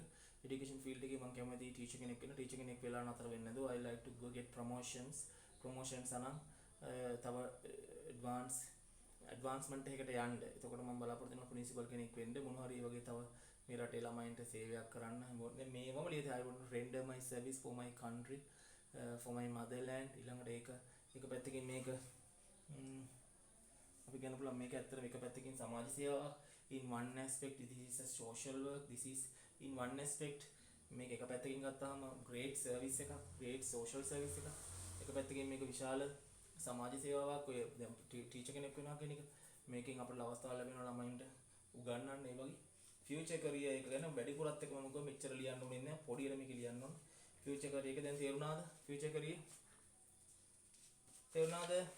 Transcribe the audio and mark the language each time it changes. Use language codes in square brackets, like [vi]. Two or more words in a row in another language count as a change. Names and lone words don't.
[en] education field [si] එකේ මම කැමති ටීචර් කෙනෙක් වෙන්න. ටීචර් කෙනෙක් වෙලා නතර වෙන්නේ නැතුව [en] I like to go get promotions [si] අනම් තව ඇඩ්වාන්ස්මන්ට් එකකට යන්න. එතකොට මම බලාපොරොත්තු වෙනවා ප්‍රින්සිපල් කෙනෙක් වෙන්න. මොනවා හරි වගේ තව මේ රටේ ළමයින්ට සේවයක් කරන්න. දැන් මේවම ලියලා [en] I want to render my service for my country, for my motherland. [si] ඊළඟට ඒක පැත්තකින් මේක අපි කියන්න පුළුවන් මේක ඇත්තට මේක පැත්තකින් සමාජ සේවාවක්. [en] in one aspect this is a social work, this is in one aspect [si] මේක එක පැත්තකින් ගත්තාම [en] great service එකක්, great social service එකක්. [si] එක පැත්තකින් මේක විශාල සමාජ සේවාවක්. ඔය දැන් ටීචර් කෙනෙක් වෙනවා කියන එක මේකෙන් අපිට අවස්ථාව ලැබෙනවා ළමයින්ට උගන්වන්න. ඒ වගේ [en] future career [si] එක ගැන වැඩිපුරත් එක මම කිව්වා මෙච්චර ලියන්න ඕනේ නැහැ, පොඩියට මේක ලියන්න ඕනේ. [en] future career [si] එක දැන් තේරුණාද? [en] future career [si] තේරුණාද?